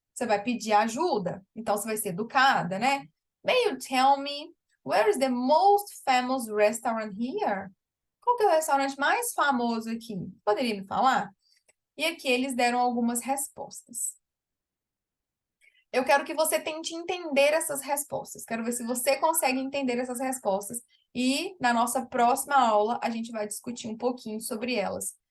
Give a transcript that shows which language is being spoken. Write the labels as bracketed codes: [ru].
[pt] Você vai pedir ajuda, então você vai ser educada, né? [en] May you tell me where is the most famous restaurant here? [pt] Qual que é o restaurante mais famoso aqui? Poderia me falar? E aqui eles deram algumas respostas. Eu quero que você tente entender essas respostas. Quero ver se você consegue entender essas respostas. E na nossa próxima aula, a gente vai discutir um pouquinho sobre elas.